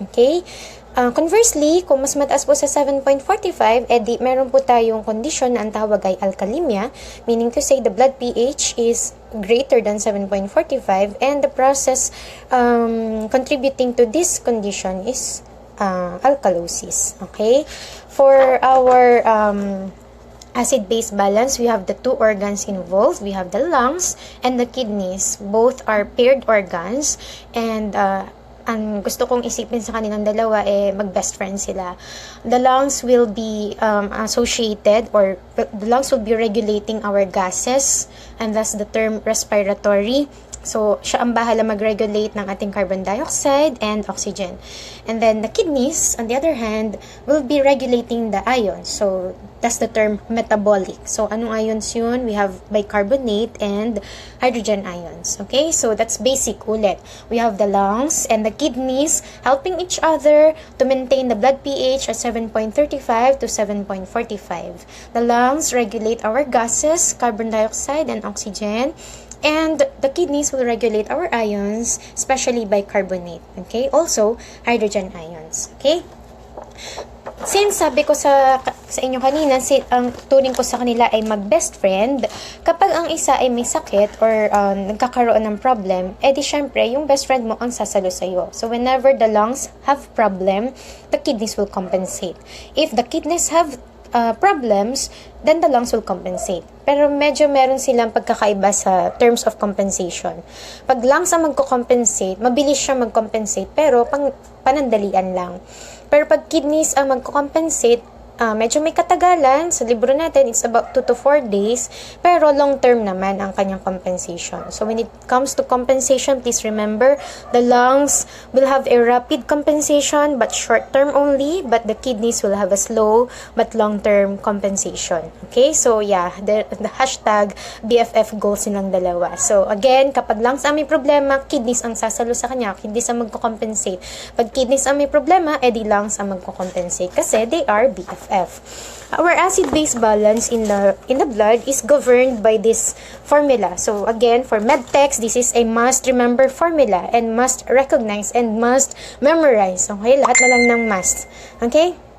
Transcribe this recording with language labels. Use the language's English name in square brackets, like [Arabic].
[English] Okay? Conversely, [Filipino] kung mas mataas po sa 7.45, edi meron po tayong condition na ang tawag ay alkalemia, [English] meaning to say the blood pH is greater than 7.45, and the process contributing to this condition is alkalosis. Okay? For our acid-base balance, we have the two organs involved. We have the lungs and the kidneys. Both are paired organs, and [Filipino] ang gusto kong isipin sa kanilang dalawa mag-best friends sila. [English] The lungs will be associated, or the lungs will be regulating our gases, and thus the term respiratory. [Filipino] So, siya ang bahala mag-regulate ng ating carbon dioxide and oxygen. [English] And then, the kidneys, on the other hand, will be regulating the ions. So, that's the term metabolic. So, [Filipino] anong ions yun? [English] We have bicarbonate and hydrogen ions. Okay? So, that's basic ulit. We have the lungs and the kidneys helping each other to maintain the blood pH at 7.35 to 7.45. The lungs regulate our gases, carbon dioxide and oxygen. And the kidneys will regulate our ions, especially bicarbonate. Okay? Also, hydrogen ions. Okay? [Filipino] Since sabi ko sa inyo kanina, ang turing ko sa kanila ay mag-best friend, kapag ang isa ay may sakit or nagkakaroon ng problem, di syempre, yung best friend mo ang sasalo sa'yo. [English] So, whenever the lungs have problem, the kidneys will compensate. If the kidneys have problems, then the lungs will compensate. [Filipino] Pero medyo meron silang pagkakaiba sa terms of compensation. Pag lungs ang magko-compensate, mabilis siya mag-compensate, pero panandalian lang. Pero pag kidneys ang magko-compensate, medyo may katagalan. Sa libro natin, [English] it's about 2 to 4 days. [Filipino] Pero long term naman ang kanyang compensation. [English] So when it comes to compensation, please remember, the lungs will have a rapid compensation but short term only. But the kidneys will have a slow but long term compensation. Okay? So yeah, the hashtag BFF goals [Filipino] nilang dalawa. So again, kapag lungs ang may problema, kidneys ang sasalo sa kanya. Kidneys ang magko-compensate. Pag kidneys ang may problema, edi lungs ang magko-compensate. Kasi [English] they are BFF. Our acid-base balance in the blood is governed by this formula. So again, for medtechs, this is a must-remember formula and must recognize and must memorize. Okay? [Filipino] Lahat na lang ng must. Okay?